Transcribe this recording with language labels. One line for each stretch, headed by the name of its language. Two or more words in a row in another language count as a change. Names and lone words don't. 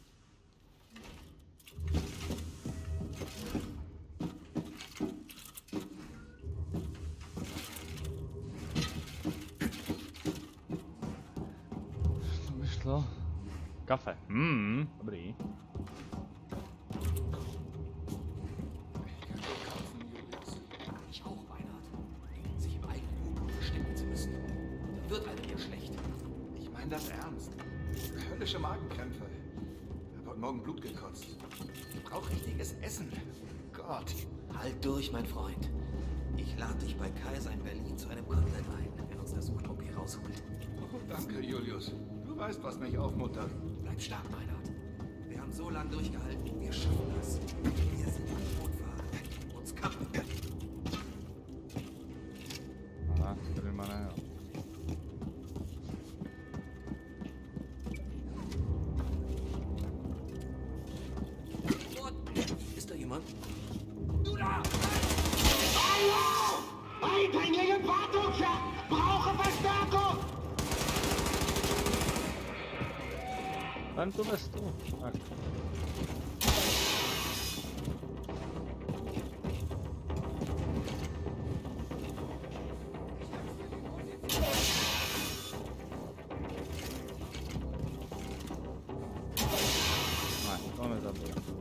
Czech: To by šlo. Kafe. Dobrý.
German: Ich auch, Reinhard. Sich im eigenen Blut verstecken zu müssen. Da wird einem ja schlecht. Ich meine das ernst. Höllische Magenkrämpfe. Hab heute Morgen Blut gekotzt. Ich brauch richtiges Essen. Gott. Halt durch, mein Freund. Ich lade dich bei Kaiser in Berlin zu einem Kotelett ein, wenn uns der Suchtrupp hier rausholt. Oh, danke, Julius. Du weißt, was mich aufmuntert. Bleib stark, Reinhard. Wir haben so lange durchgehalten. Wir schaffen das. Wir sind unfahrer. Uns kann man.
Czech: Aha, tady má ne, jo.
German: Ist da jemand? Du da! Hallo! Eindringlinge im Wartungsschacht! Brauche Verstärkung!
Czech: Vem tu vestu. Tak. Ne, to nezabil.